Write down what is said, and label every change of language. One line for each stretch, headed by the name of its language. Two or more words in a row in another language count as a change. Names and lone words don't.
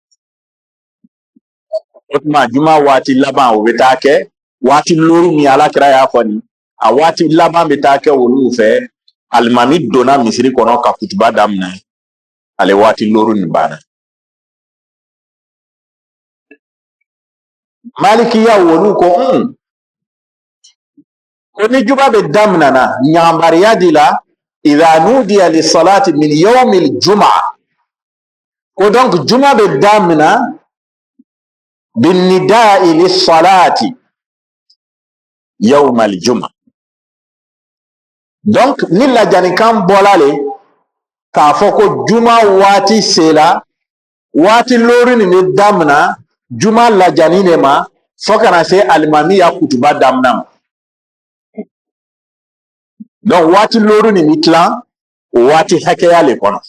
Bambara: o tuma juma waati laban o bɛ taa kɛ waati loru min alakira y'a fɔ nin a waati laban bɛ taa kɛ olu fɛ alimami donna misiri kɔnɔ ka kutuba daminɛ ale waati loru nin banna malikiya olu ko ko ni juma bɛ daminɛ na ɲagambariya di la
Arabic: إذا نودي للصلاة من يوم الجمعة
Bambara: ko donc juma bɛ daminɛ
Arabic: بالنداء للصلاة يوم الجمعة
Bambara: donc ni la janikan bolale k'a fɔ ko juma waati sela waati lori ni bɛ damina juma lajani de ma fo kana se alimami ya kutuba damina ma. Donc waati lori ni bɛ tilan o waati hakɛya le kɔnɔ.